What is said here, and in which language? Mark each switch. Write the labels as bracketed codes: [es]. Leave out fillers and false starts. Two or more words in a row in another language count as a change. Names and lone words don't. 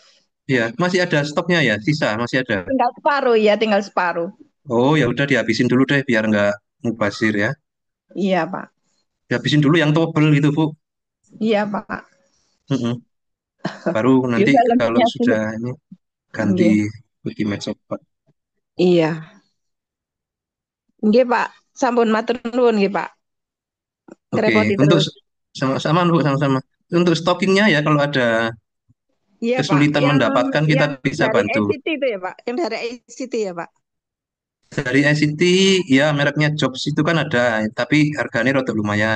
[id] Ya, masih ada stoknya ya, sisa masih ada. Tinggal separuh ya, tinggal separuh. Oh ya udah dihabisin dulu deh biar nggak mubazir ya. Iya Pak. Dihabisin dulu yang tebel gitu Bu. Iya Pak. Mm-mm. Baru Ya nanti kalau filmnya dulu. sudah ini ganti Nggih. Ultimate Support. Iya. Nggih, Pak. [jv] Sampun matur nuwun nggih, Pak. [id] Oke, Ngerepoti untuk terus. sama-sama Bu, sama-sama. Untuk stockingnya ya kalau ada Iya, Pak. kesulitan Yang mendapatkan kita yang bisa dari bantu. ICT itu ya, Pak. Yang dari ICT ya, Pak. Dari ICT ya mereknya Jobs itu kan ada, tapi harganya rada lumayan.